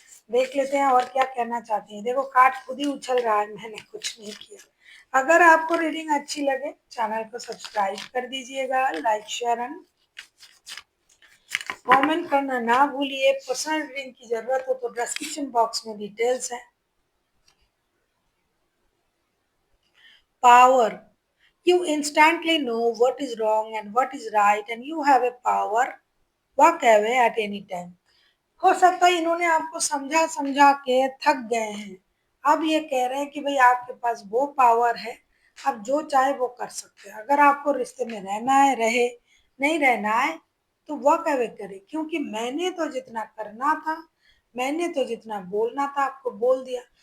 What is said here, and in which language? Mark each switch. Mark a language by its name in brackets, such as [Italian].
[Hindi] देख लेते हैं और क्या कहना चाहते हैं। देखो कार्ड खुद ही उछल रहा है, मैंने कुछ नहीं किया। अगर आपको रीडिंग अच्छी लगे चैनल को सब्सक्राइब कर दीजिएगा, लाइक शेयर एंड कमेंट करना ना भूलिए। पर्सनल रीडिंग की जरूरत हो तो डिस्क्रिप्शन बॉक्स में डिटेल्स है। [English] Power, you instantly know what is wrong and what is right and you have a power walk away at any time। [Hindi] हो सकता है इन्होंने आपको समझा समझा के थक गए हैं। अब ये कह रहे हैं कि भाई आपके पास वो पावर है, आप जो चाहे वो कर सकते हैं। अगर आपको रिश्ते में रहना है रहे, नहीं रहना है तो वॉक अवे करे, क्योंकि मैंने तो जितना करना था, मैंने तो जितना बोलना था आपको बोल दिया।